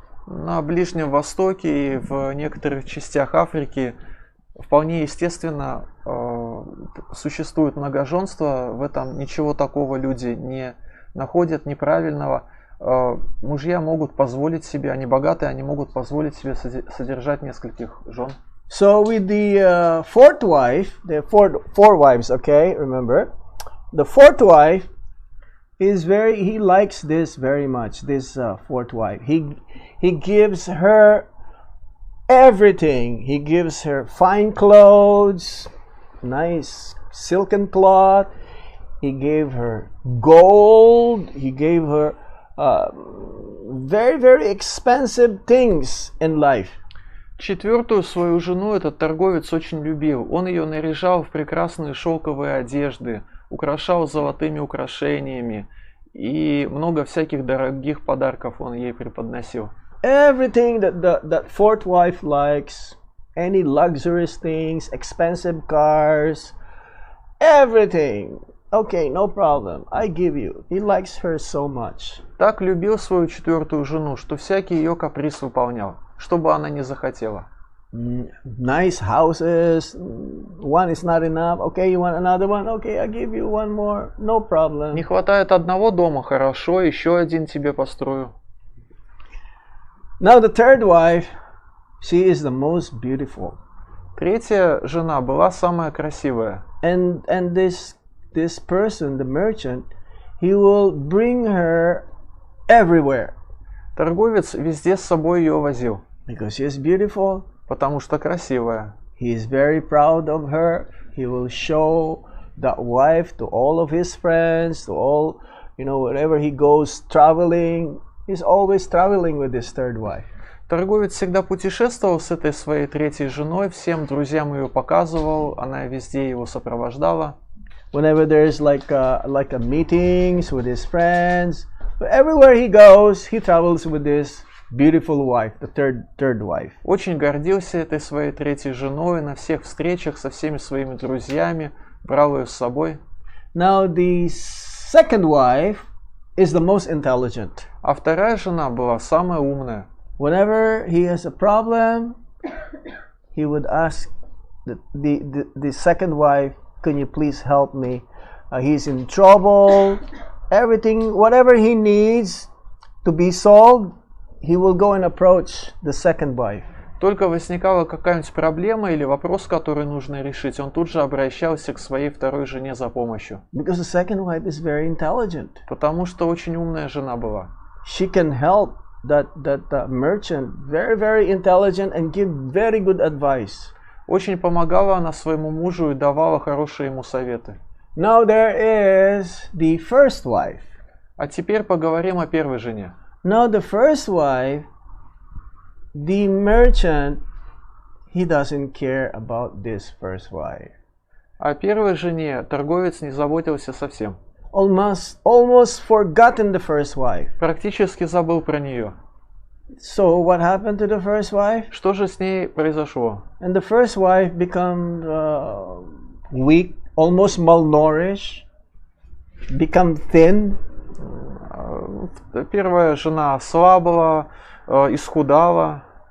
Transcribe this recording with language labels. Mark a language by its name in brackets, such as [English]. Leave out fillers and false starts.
[Russian] На Ближнем Востоке и в некоторых частях Африки вполне естественно существует многоженство. В этом ничего такого люди не находят неправильного. Мужья могут позволить себе, они богатые, они могут позволить себе содержать нескольких жен. [English] So with the fourth wife, the four wives, okay, remember, the fourth wife is he likes this very much, this fourth wife. He gives her everything. He gives her fine clothes, nice silken cloth. He gave her gold. He gave her very, very expensive things in life. [Russian] Четвертую свою жену этот торговец очень любил. Он ее наряжал в прекрасные шелковые одежды, украшал золотыми украшениями и много всяких дорогих подарков он ей преподносил. [English] Everything that fourth wife likes, any luxurious things, expensive cars, everything. Okay, no problem. I give you. He likes her so much. [Russian] Так любил свою четвертую жену, что всякий ее каприз выполнял, что бы она ни захотела. [English] Nice houses. One is not enough. Okay, you want another one? Okay, I give you one more. No problem. [Russian] Не хватает одного дома, хорошо, еще один тебе построю. [English] Now the third wife, she is the most beautiful. [Russian] Третья жена была самая красивая. [English] And this person, the merchant, he will bring her everywhere [Russian] Торговец везде с собой ее возил, [English] because she is beautiful. [Russian] потому что красивая. [English] He is very proud of her. He will show that wife to all of his friends, to all, wherever he goes traveling. He's always traveling with his third wife. [Russian] Торговец всегда путешествовал с этой своей третьей женой, всем друзьям ее показывал, она везде его сопровождала. [English] Whenever there's like a meetings with his friends, but everywhere he goes, he travels with this beautiful wife, the third wife. [Russian] Очень гордился этой своей третьей женой, на всех встречах со всеми своими друзьями, брал ее с собой. [English] Now the second wife is the most intelligent. [Russian] А вторая жена была самая умная. [English] Whenever he has a problem, he would ask the second wife, "Can you please help me? He's in trouble." Everything, whatever he needs to be solved, he will go and approach the second wife. [Russian] Только возникала какая-нибудь проблема или вопрос, который нужно решить, он тут же обращался к своей второй жене за помощью. [English] Because the second wife is very intelligent. [Russian] Потому что очень умная жена была. [English] She can help that merchant, very, very intelligent, and give very good advice. [Russian] Очень помогала она своему мужу и давала хорошие ему советы. [English] Now there is the first wife. [Russian] А теперь поговорим о первой жене. [English] Now the first wife, the merchant, he doesn't care about this first wife. [Russian] О первой жене торговец не заботился совсем. [English] Almost forgotten the first wife. [Russian] Практически забыл про нее. [English] So what happened to the first wife? [Russian] Что же с ней произошло? [English] And the first wife become weak, almost malnourished, become thin. [Russian] Первая жена ослабла, исхудала.